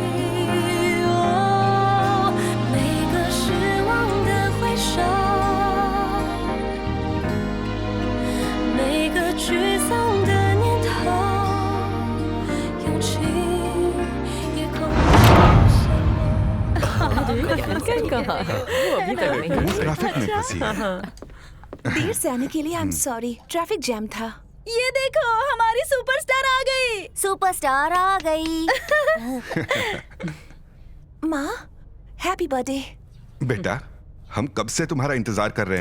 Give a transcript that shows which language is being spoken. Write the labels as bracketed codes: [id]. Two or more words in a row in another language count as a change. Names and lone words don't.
[zh] 哦，每个失望的回首，每个沮丧的念头，有情也空像我。 [hi] ट्रैफिक में फंसी है। देर से आने के लिए [en] I am sorry, traffic jam [hi] था। ये देखो हमारी सुपरस्टार आ गई। सुपरस्टार आ गई। माँ, [en] happy birthday. [hi] बेटा, हम कब से तुम्हारा इंतजार कर रहे हैं।